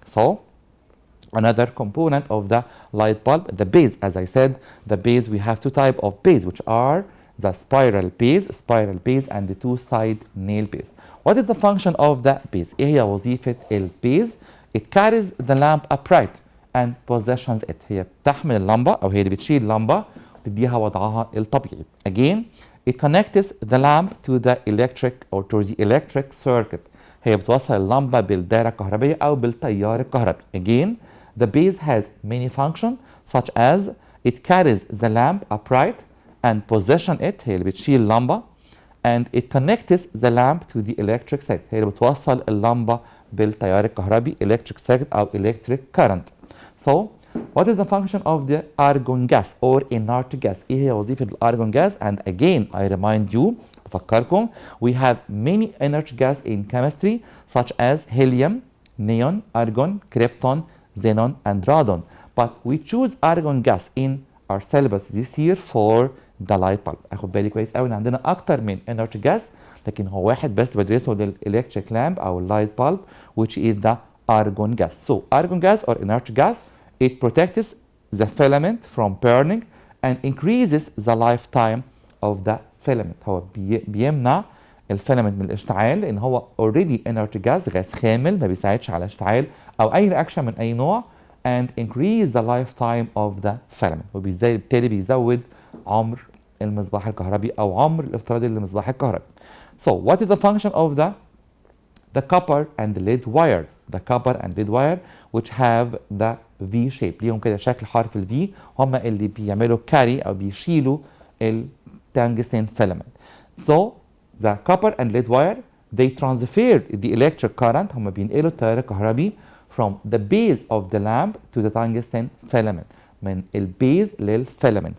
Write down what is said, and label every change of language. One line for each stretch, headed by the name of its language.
English: So another component of the light bulb, the base. As I said, the base, we have two types of base, which are the spiral base and the two side nail base. What is the function of the base?
Arabic: ايه هي وظيفة البيز؟
English: It carries the lamp upright and positions it.
Arabic: هي بتحمل اللمبة أو هي اللي بتشيل اللمبة وتديها وضعها الطبيعي.
English: Again, it connects the lamp to the electric or to the electric circuit.
Arabic: هي بتوصل اللمبة بالدائرة الكهربية أو بالتيار الكهربي.
English: Again, the base has many functions such as it carries the lamp upright and position it,
Arabic: هي اللي بتشيل اللمبة,
English: and it connects the lamp to the electric circuit.
Arabic: هي اللي بتوصل اللمبة بالتيار الكهربي electric circuit أو electric current.
English: So what is the function of the argon gas or inert gas?
Arabic: ايه هي وظيفة الارجون gas?
English: And again I remind you, بفكركم, we have many inert gas in chemistry such as helium, neon, argon, krypton, xenon and radon. But we choose argon gas in our syllabus this year for the light bulb.
Arabic: اخد بالي كويس قوي ان عندنا اكتر من inert gas, لكن هو واحد بس بدرسه للelectric lamp او light bulb,
English: which is the argon gas. So argon gas or inert gas, it protects the filament from burning and increases the lifetime of the filament.
Arabic: هو بيمنع الفيلامنت من الاشتعال لان هو already inert gas, غاز خامل ما بيساعدش على اشتعال او اي رياكشن من اي نوع,
English: and increase the lifetime of the filament.
Arabic: وبالتالي بيزود عمر المصباح الكهربي او عمر الافتراضي للمصباح الكهربي.
English: So what is the function of the copper and the lead wire? The copper and lead wire which have the V shape,
Arabic: ليهم كده شكل حرف ال V, هم اللي بيعملوا
English: carry او بيشيلوا التنجستين filament. So the copper and lead wire, they transfer the electric current,
Arabic: هم بينقلوا التيار الكهربي
English: from the base of the lamp to the tungsten filament,
Arabic: من البيز للفيلامنت.